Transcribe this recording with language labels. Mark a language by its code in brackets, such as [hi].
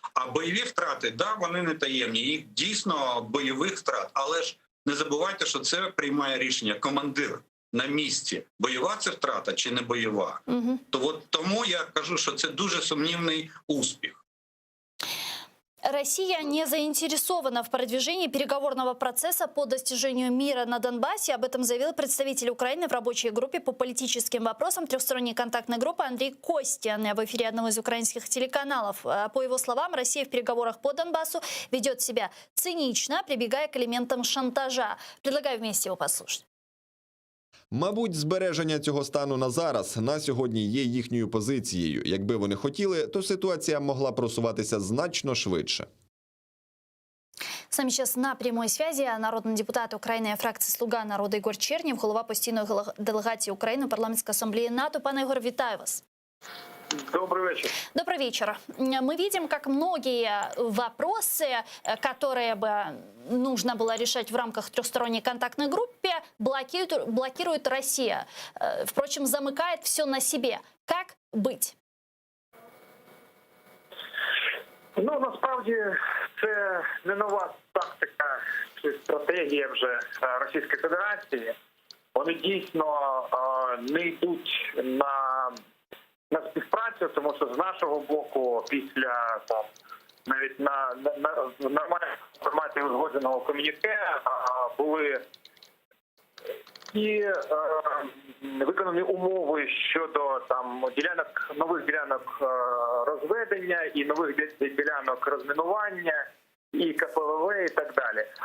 [uk] А бойові втрати, вони не таємні, їх дійсно бойових втрат. Але ж не забувайте, що це приймає рішення командир на місці. Бойова це втрата чи не бойова. Угу. Тому я кажу, що це дуже сумнівний успіх. [ru] Россия не заинтересована в продвижении переговорного процесса по достижению мира на Донбассе. Об этом заявил представитель Украины в рабочей группе по политическим вопросам трехсторонней контактной группы Андрей Костян в эфире одного из украинских телеканалов. По его словам, Россия в переговорах по Донбассу ведет себя цинично, прибегая к элементам шантажа. Предлагаю вместе его послушать. [uk] Мабуть, збереження цього стану на зараз, на сьогодні є їхньою позицією. Якби вони хотіли, то ситуація могла просуватися значно швидше. [ru] С нами сейчас на прямой связи народный депутат Украины фракции «Слуга народа» Ігор Чернєв, голова постійної делегації України в парламентской ассамблее НАТО. [uk] Пане Ігор, вітаю вас. [ru] Добрый вечер. Добрый вечер. Мы видим, как многие вопросы, которые бы нужно было решать в рамках трехсторонней контактной группы, блокирует Россия. Впрочем, замыкает все на себе. Как быть? [uk] Насправді, це не нова тактика чи стратегія вже Російської Федерації. Вони дійсно не йдуть на співпрацю, тому що з нашого боку після навіть на нормальній форматі узгодженого ком'юніке були і виконані умови щодо нових ділянок розведення і нових ділянок розмінування, і КПВВ, і так далі.